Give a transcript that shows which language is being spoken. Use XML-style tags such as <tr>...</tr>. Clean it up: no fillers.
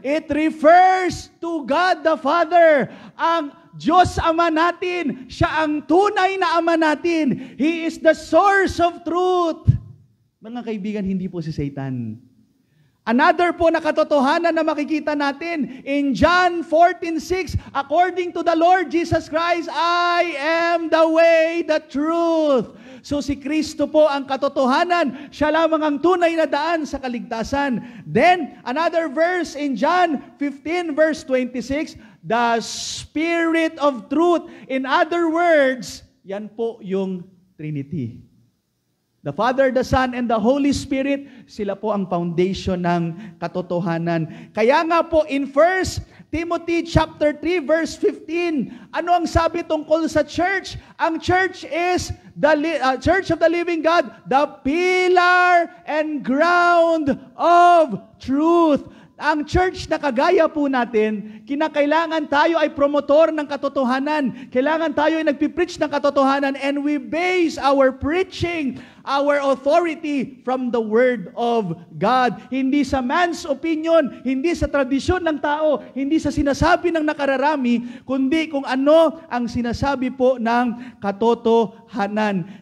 <en>It refers to God the Father.</en> <tl>Ang Diyos Ama natin. Siya ang tunay na Ama natin.</tl> <en>He is the source of truth.</en> <tl>Mga kaibigan, hindi po si Satan.</tl> <en>Another</en> <tl>po na katotohanan na makikita natin</tl> <en>in John 14:6, according to the Lord Jesus Christ, I am the way, the truth.</en> <tl>So si Kristo po ang katotohanan, siya lamang ang tunay na daan sa kaligtasan.</tl> <en>Then, another verse in John 15 verse 26, the Spirit of truth. In other words,</en> <tl>yan po yung</tl> <en>Trinity. The Father, the Son, and the Holy Spirit,</en> <tl>sila po ang</tl> <en>foundation</en> <tl>ng katotohanan. Kaya nga po in 1 Timothy chapter 3 verse 15, ano ang sabi tungkol sa church?</tl> <en>Ang church is the church of the living God, the pillar and ground of truth.</en> <tl>Ang church na kagaya po natin, kinakailangan tayo ay promotor ng katotohanan. Kailangan tayo ay nagpipreach ng katotohanan,</tl> <en>and we base our preaching, our authority from the Word of God.</en> <tl>Hindi sa</tl> <en>man's opinion,</en> <tl>hindi sa tradisyon ng tao, hindi sa sinasabi ng nakararami, kundi kung ano ang sinasabi po ng katotohanan.</tl>